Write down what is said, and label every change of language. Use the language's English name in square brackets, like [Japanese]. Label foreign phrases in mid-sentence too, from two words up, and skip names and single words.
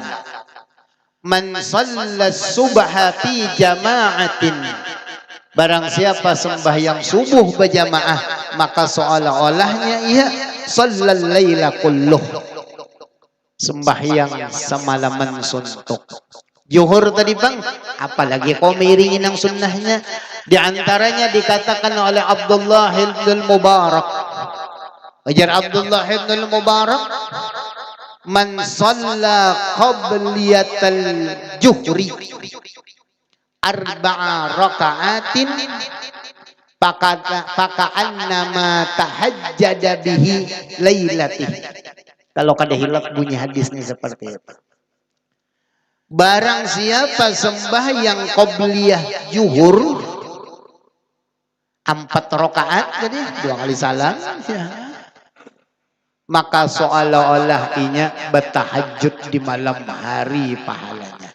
[Arabic] من صلى الصبح في جماعة, [Banjar] barang siapa sembahyang subuh berjamaah, maka seolah-olahnya ia [Arabic] صلى الليل كله, [Banjar] sembahyang semalaman suntuk. Zuhur tadi bang, apalagi kau miringin ang sunnahnya. Di antaranya dikatakan oleh Abdullah ibn Mubarak, ajar Abdullah ibn Mubarak, [Arabic] من صلى قبلية الظهر أربع ركعات فكأنما تهجد به ليلته. [Banjar] Kalau kada hilaf bunyi hadisnya seperti itu. Barang siapa sembahyang qabliyah zuhur 4 rakaat, jadi 2 kali salam ya, maka seolah-olah inya bertahajud di malam hari pahalanya.